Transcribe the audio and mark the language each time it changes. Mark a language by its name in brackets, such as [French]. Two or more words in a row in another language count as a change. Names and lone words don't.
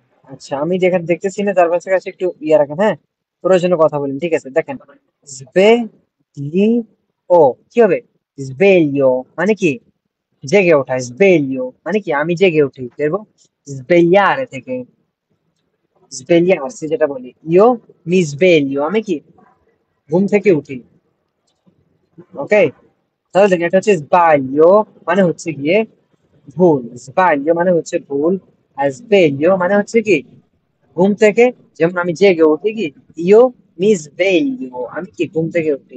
[Bangla] আচ্ছা, আমি যেখানে দেখতেছি না তার কাছে কাছে একটু ইয়ে রাখেন, হ্যাঁ, প্রয়োজনে কথা বলেন। ঠিক আছে, দেখেন জবে লি ও, কি হবে sveglio মানে কি জেগে ওঠা, sveglio মানে কি আমি জেগে উঠি, দেখবো svegliare থেকে, svegliarsi যেটা বলি, [Italian] io mi sveglio [Bangla] আমি কি ঘুম থেকে উঠি। ওকে, তাহলে দেখেন এটা হচ্ছে sbaglio মানে হচ্ছে গিয়ে ভুল, sbaglio মানে হচ্ছে ভুল, আর sveglio মানে হচ্ছে কি ঘুম থেকে। যেমন আমি জেগে উঠি কি, [Italian] io mi sveglio [Bangla] আমি কি ঘুম থেকে উঠি।